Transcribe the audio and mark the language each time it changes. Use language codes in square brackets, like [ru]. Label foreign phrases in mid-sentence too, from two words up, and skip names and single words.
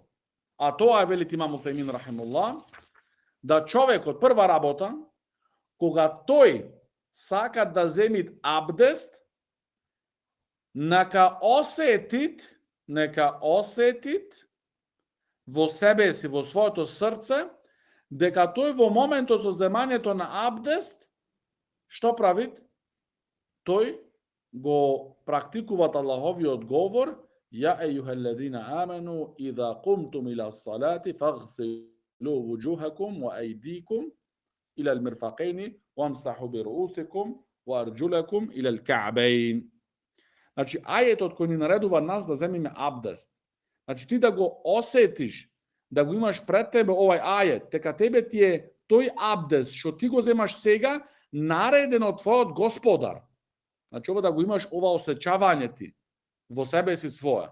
[mk] А тоа е, велите имам Уфемин, рахимахуллах, да човекот, прва работа, кога тој сака да земит абдест, нека осетит во себе си, во своето срце, дека тој во моментот со земањето на абдест, што прави? Тој го практикува Аллаховиот говор: [ar] "يا أيها الذين آمنوا إذا قمتم إلى الصلاة فاغسلوا وجوهكم وأيديكم إلى المرفقين وامسحوا برءوسكم وأرجلكم إلى الكعبين." [mk] Значи, ајетот кој ни наредува нас да земиме абдест. Значи, ти да го осетиш, да го имаш пред тебе овај ајет, дека тебе ти е тој абдест што ти го земаш сега, нареден од твојот Господар. Значи, ова да го имаш, ова осеќавање ти во себе си своја.